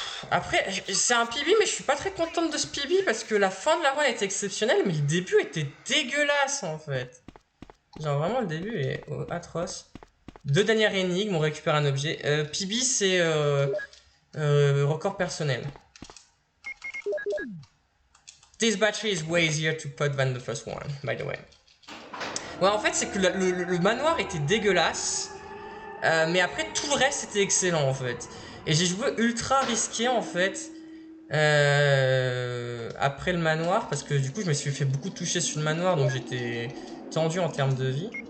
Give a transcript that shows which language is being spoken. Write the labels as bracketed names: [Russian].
[French] Après, c'est un PB, mais je suis pas très contente de ce PB parce que la fin de la run était exceptionnelle, mais le début était dégueulasse en fait. Genre vraiment le début est atroce. 2 dernières énigmes, on récupère un objet. PB c'est record personnel. [English] This battery is way easier to put than the first one, by the way. [French] Ouais, en fait, c'est que le manoir était dégueulasse, mais après tout le reste était excellent en fait. Et j'ai joué ultra risqué en fait après le manoir, parce que du coup je me suis fait beaucoup toucher sur le manoir, donc j'étais tendu en termes de vie.